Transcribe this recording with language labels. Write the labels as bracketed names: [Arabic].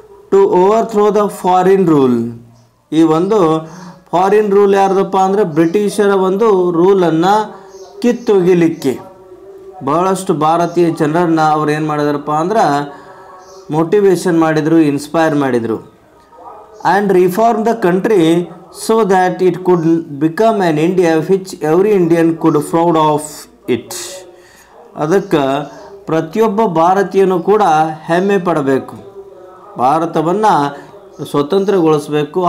[English] To overthrow the foreign rule. [Kannada] ಈ ಒಂದು foreign rule ಯಾರ್ದಪ್ಪ ಅಂದರೆ ಬ್ರಿಟಿಷರ ಒಂದು ರೂಲನ್ನು ಕಿತ್ತೊಗಿಲಿಕ್ಕೆ ಬಹಳಷ್ಟು ಭಾರತೀಯ ಜನರನ್ನು ಅವ್ರು ಏನು ಮಾಡಿದಾರಪ್ಪ ಅಂದ್ರೆ ಮೋಟಿವೇಶನ್ ಮಾಡಿದರು, ಇನ್ಸ್ಪೈರ್ ಮಾಡಿದರು. [English] And reform the country so that it could become an India which every Indian could proud of it. [Kannada] ಅದಕ್ಕೆ ಪ್ರತಿಯೊಬ್ಬ ಭಾರತೀಯನೂ ಕೂಡ ಹೆಮ್ಮೆ ಪಡಬೇಕು, ಭಾರತವನ್ನು ಸ್ವತಂತ್ರಗೊಳಿಸಬೇಕು.